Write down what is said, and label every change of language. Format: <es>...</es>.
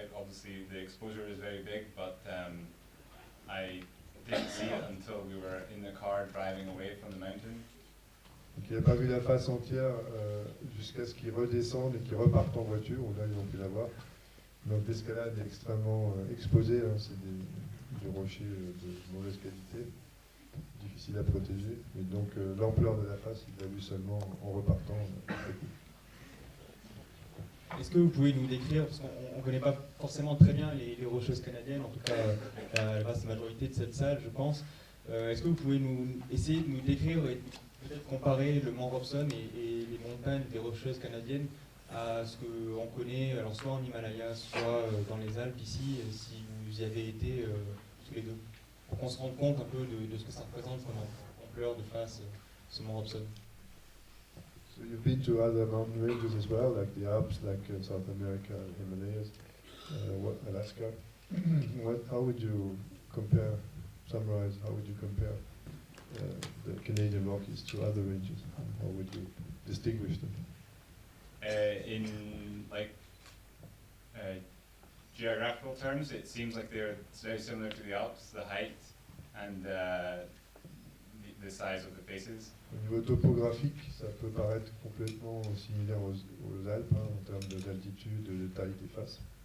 <en>Obviously, the exposure is very big, but I didn't see it until we were in the car driving away from the mountain.</en> <fr>Donc il n'a pas vu la face entière jusqu'à ce qu'ils redescendent et qu'ils repartent en voiture, où là ils ont pu la voir. Donc l'escalade est extrêmement exposée, hein, c'est du rocher de mauvaise qualité, difficile à protéger. Et donc l'ampleur de la face, il l'a vu seulement en repartant. Est-ce que vous pouvez nous décrire, parce qu'on ne connaît pas forcément très bien les Rocheuses canadiennes, en tout cas la vaste majorité de cette salle, je pense. Est-ce que vous pouvez essayer de nous décrire et peut-être comparer le mont Robson et les montagnes des Rocheuses canadiennes à ce qu'on connaît, alors soit en Himalaya, soit dans les Alpes ici, si vous y avez été tous les deux, pour qu'on se rende compte un peu de ce que ça représente comme ampleur de face, ce mont Robson.</fr> <en>So you've been to other mountain ranges as well, like the Alps, like South America, Himalayas, Alaska. How would you compare, summarize, how would you compare the Canadian Rockies to other ranges? How would you distinguish them? In like geographical terms, it seems like they're very similar to the Alps, the height and the size of the faces.</en> <fr>Au niveau topographique, ça peut paraître complètement similaire aux Alpes, hein, en termes d'altitude, de taille des faces.</fr>